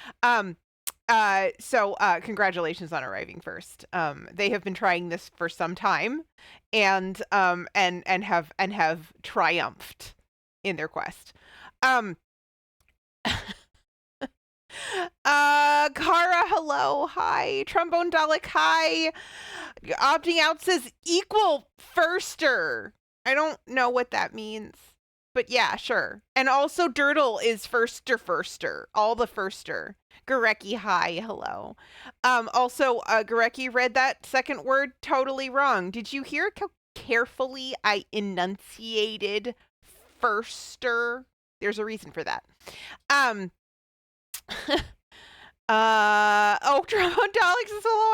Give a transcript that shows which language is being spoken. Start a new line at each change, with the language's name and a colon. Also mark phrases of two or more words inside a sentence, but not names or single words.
English: So congratulations on arriving first. They have been trying this for some time and have triumphed in their quest. Kara, hello, hi. Trombone Dalek, hi. Opting out says equal firster. I don't know what that means, but yeah, sure. And also Dirtle is firster, all the firster. Gareki, hi, hello. Also, Gareki read that second word totally wrong. Did you hear how carefully I enunciated firster? There's a reason for that. Trombone Dalek says hello.